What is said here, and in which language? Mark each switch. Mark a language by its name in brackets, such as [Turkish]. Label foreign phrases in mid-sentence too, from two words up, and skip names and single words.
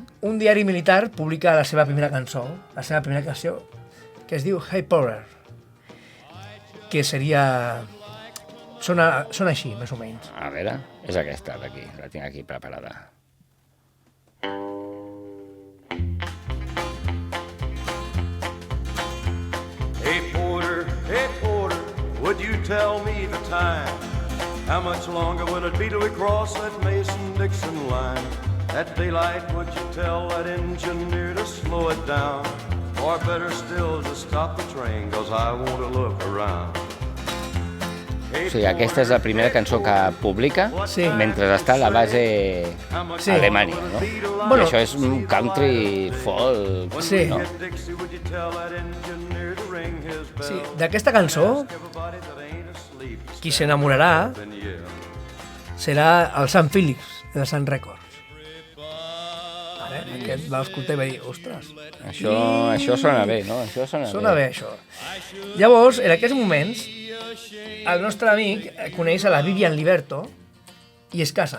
[Catalan] Un diari militar publica la seva primera cançó, la seva primera canció, que es diu Hey Power, que seria... Sona així, més o menys. A veure, és aquesta d'aquí, la tinc aquí preparada. [English] Hey porter, would you tell me the time? How much longer will it be till we cross that Mason-Dixon line? At daylight, would you tell that engineer to slow it down? Or better still, to stop the train, 'cause I want to look around. [Catalan] O sigui, aquesta és la primera cançó que publica Sí. mentre està a la base Sí. a Alemanya, no? Bueno. I això és un country folk, Sí. no? [English] Dixie, would you tell that engineer to ring his bell? [Catalan] Sí, d'aquesta cançó, [English] Everybody that ain't asleep, [Catalan] qui s'enamorarà [English] then yeah. [Catalan] serà el Sam Phillips, de la Sun Records. Vale? Aquest va escoltar i va dir, ostres, Això sona bé, no? Això sona bé això. Llavors, en aquests moments, el nostre amic coneix a la Vivian Liberto i es casen.